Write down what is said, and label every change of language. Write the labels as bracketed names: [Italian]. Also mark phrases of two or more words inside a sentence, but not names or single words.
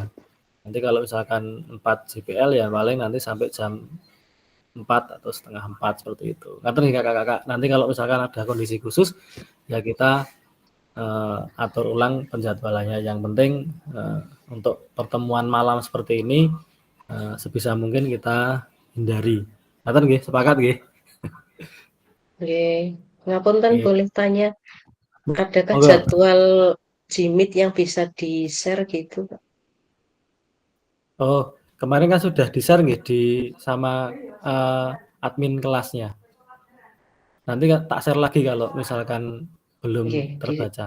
[Indonesian] Nanti kalau misalkan 4 JPL ya paling nanti sampai jam 4 atau setengah 4 seperti itu. Nanti nih kakak-kakak, nanti kalau misalkan ada kondisi khusus ya kita atur ulang penjadwalannya. Yang penting untuk pertemuan malam seperti ini sebisa mungkin kita hindari. Nanti nggih, sepakat nggih? Nggih. Ngapunten boleh tanya, adakah jadwal jimit yang bisa di-share gitu Pak? Oh, kemarin kan sudah di-share nggih sama admin kelasnya. Nanti tak share lagi kalau misalkan belum terbaca.